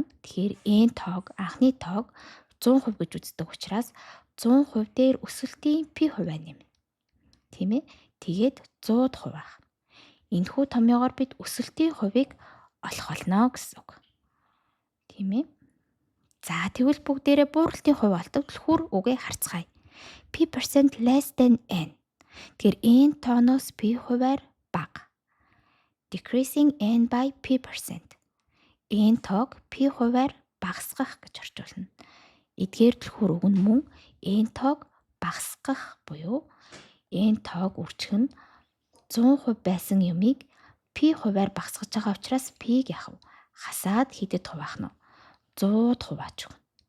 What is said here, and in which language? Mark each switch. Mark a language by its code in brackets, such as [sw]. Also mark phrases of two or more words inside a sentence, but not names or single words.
[mn] Тэгэхээр энэ тоог анхны тоог 100% гэж үздэг учраас 100% дээр өсөлтийн P хувиа нэмнэ. Тийм ээ. Тэгээд 100% байна. Энэхүү томьёогоор бид өсөлтийн хувийг олох болно гэсэн үг. Тийм ээ. За тэгвэл бүгдээрээ бууралтын хувь олдог түлхүүр үгээ харцгаая. [en] P% less than n. [mn] Тэгэхээр n тооноос P хувиар бага. [en] Decreasing n by P%. [mn] N тоог P хувиар багасгах гэж орчуулна. Эдгээр түлхүүр үг нь мөн n тоог багасгах буюу n тоог үржих нь 100% байсан юмыг P хувиар багасгаж байгаа учраас P-г яхав хасаад хэдэд хуваах нь 100 хувааж өгнө.